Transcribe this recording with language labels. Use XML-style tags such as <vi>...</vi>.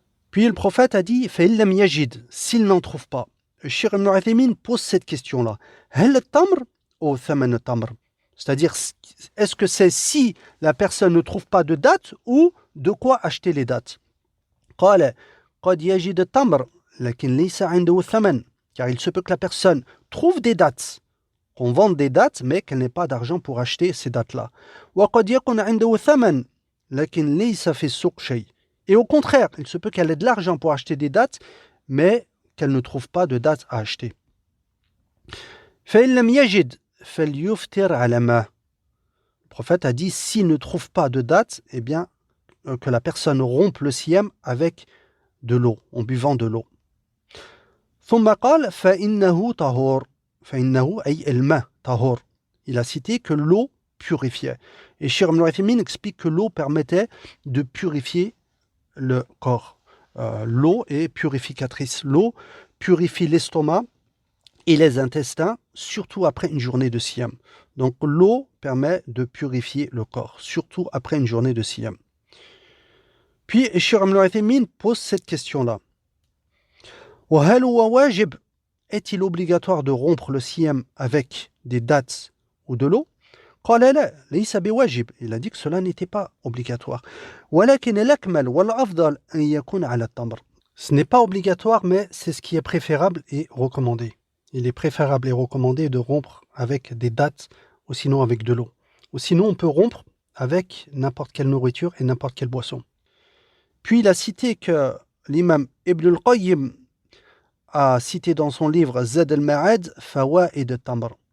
<fr>Puis le prophète a dit</fr> <ar>فَإِلَّمْ يَجِدْ,</ar> <fr>s'il n'en trouve pas. Le Cheikh Ibn Uthaymin pose cette question-là.</fr> <ar>هل التمر أو ثمن التمر?</ar> <fr>C'est-à-dire, est-ce que c'est si la personne ne trouve pas de date ou de quoi acheter les dates?</fr> <ar>قال قد يجد التمر لكن ليس عنده ثمن.</ar> <fr>Car il se peut que la personne trouve des dates, qu'on vende des dates, mais qu'elle n'ait pas d'argent pour acheter ces dates-là.</fr> <ar>وقد يكون عنده ثمن لكن ليس في السوق شيء.</ar> <fr>Et au contraire, il se peut qu'elle ait de l'argent pour acheter des dates, mais qu'elle ne trouve pas de dates à acheter.</fr> <ar>فإن لم يجد فليفطر على ما.</ar> <fr>Le prophète a dit, s'il ne trouve pas de date, eh bien, que la personne rompe le siyam avec de l'eau, en buvant de l'eau.</fr> <ar>ثم قال فإنه طهور. فإنه أي الماء طهور.</ar> <fr>Il a cité que l'eau purifiait. Et Cheikh Ibn Uthaymin explique que l'eau permettait de purifier le corps. L'eau est purificatrice. L'eau purifie l'estomac et les intestins, surtout après une journée de siyam. Donc l'eau permet de purifier le corps, surtout après une journée de siyam. Puis Cheikh Ibn Uthaymin pose cette question-là.</fr> <ar>وهل هو واجب?</ar> <fr>Est-il obligatoire de rompre le siyam avec des dattes ou de l'eau?</fr> <ar>قال لا ليس بواجب.</ar> <fr>Il a dit que cela n'était pas obligatoire.</fr> <ar>ولكن الأكمل والأفضل أن يكون على التمر.</ar> <fr>Ce n'est pas obligatoire, mais c'est ce qui est préférable et recommandé. Il est préférable et recommandé de rompre avec des dattes ou sinon avec de l'eau. Ou sinon on peut rompre avec n'importe quelle nourriture et n'importe quelle boisson. Puis il a cité que l'imam Ibn al-Qayyim a cité dans son livre Zad al-Ma'ad Fawaid al-Tamr.</fr>